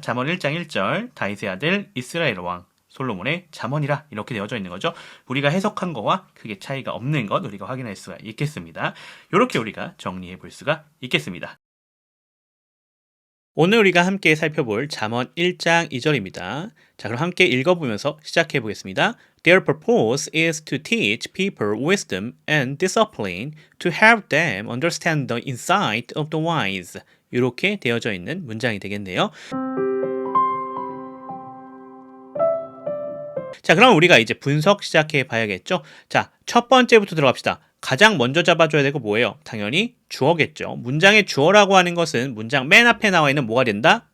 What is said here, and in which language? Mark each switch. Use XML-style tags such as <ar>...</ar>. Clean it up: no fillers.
<ko>잠언 1장 1절 다윗의 아들 이스라엘 왕 솔로몬의 잠언이라 이렇게 되어져 있는 거죠. 우리가 해석한 거와 크게 차이가 없는 것 우리가 확인할 수가 있겠습니다. 이렇게 우리가 정리해 볼 수가 있겠습니다. 오늘 우리가 함께 살펴볼 잠언 1장 2절입니다. 자, 그럼 함께 읽어보면서 시작해 보겠습니다.</ko> <en>Their purpose is to teach people wisdom and discipline, to help them understand the insight of the wise.</en> <ko>이렇게 되어져 있는 문장이 되겠네요. 자, 그럼 우리가 이제 분석 시작해 봐야겠죠? 자, 첫 번째부터 들어갑시다. 가장 먼저 잡아줘야 되고 뭐예요? 당연히 주어겠죠. 문장의 주어라고 하는 것은 문장 맨 앞에 나와 있는 뭐가 된다?</ko>